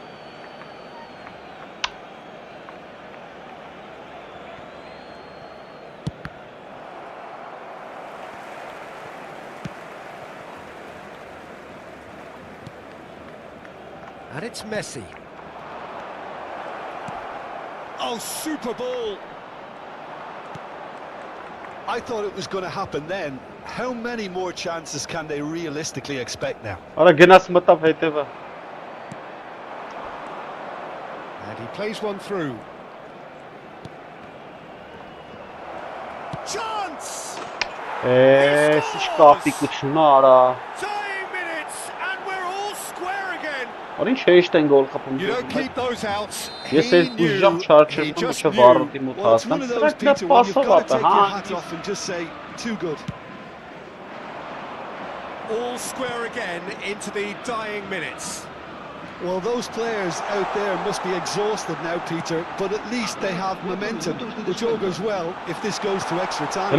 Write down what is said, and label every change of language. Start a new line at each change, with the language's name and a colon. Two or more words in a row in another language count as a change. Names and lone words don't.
English: And it's Messi. Oh, super ball. I thought it was going to happen then. How many more chances can they realistically expect now?
Armenian: Արա գնաց մտավ հետևը։
English: And he plays one through. Chance!
Armenian: Ինչ կապիկություն արա։
English: Tying minutes and we're all square again.
Armenian: Արա ինչ հեշտ են գոլ խփում։
English: You don't keep those out.
Armenian: Ես էլ ուժամ չարչեմ ոչ վառոտի մոտ հասնեմ։ Սրանք դա պասով ատա, հա։
English: Too good. All square again into the dying minutes. Well, those players out there must be exhausted now, Peter, but at least they have momentum, which augurs well if this goes to extra time.